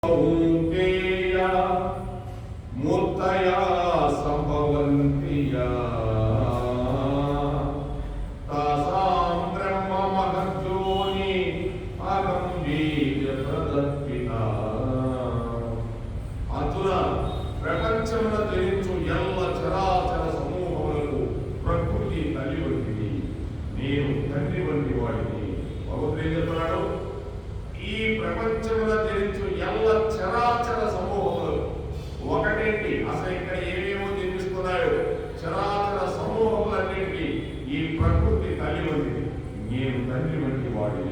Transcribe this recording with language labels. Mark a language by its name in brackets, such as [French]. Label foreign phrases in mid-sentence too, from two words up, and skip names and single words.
[Sanskrit] मूर्तया संभवन्तिया तासां ब्रह्म महज्जोनि अहं बीज प्रदत्पिता [Telugu] అర్జున ప్రపంచమున జనించు ఎల్ల చరాచర సమూహములకు ప్రకృతి తల్లి వంటిది, నేను తండ్రి వంటి వాడిని. భగవంతుడు ఏం చెప్తున్నాడు? ఈ ప్రపంచమున జనించు ఎల్ల చరాచర సమూహములు ఒకటేంటి, అసలు ఇక్కడ ఏమేమో జన్మిస్తున్నాయో చరాచర సమూహములన్నింటికి ఈ ప్రకృతి తల్లి వంటిది, నేను తండ్రి వంటి వాడిని.